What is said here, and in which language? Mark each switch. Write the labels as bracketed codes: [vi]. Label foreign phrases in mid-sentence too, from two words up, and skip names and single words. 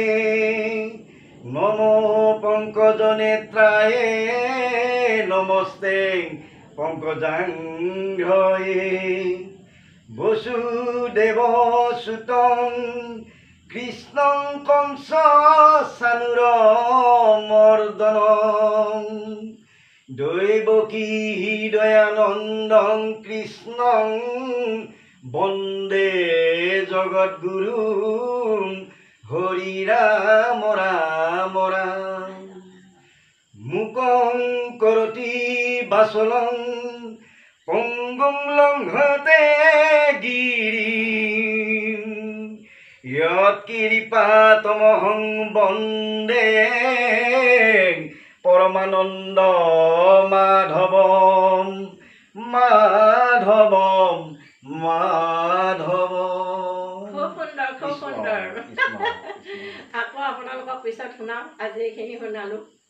[sa] নমো পঙ্কজ নেত্রায়ে নমস্তে পঙ্কজাঙ্ঘ্রয়ে বসুদেব সুতং কৃষ্ণং কংস সানুর মর্দনং দৈবকী হৃদয়ানন্দং কৃষ্ণং বন্দে জগদ্গুরু হরি রাম রাম রাম মুকং করতি বাসলং পঙ্গুং লঙ্ঘতে গিরিম यत्कृपातमहं वन्दे परमानन्द माधवं माधवं माधवं। [as] খুব সুন্দৰ, খুব সুন্দৰ। আকৌ আপোনালোকক পিছত শুনাম। আজি এইখিনি শুনালোঁ।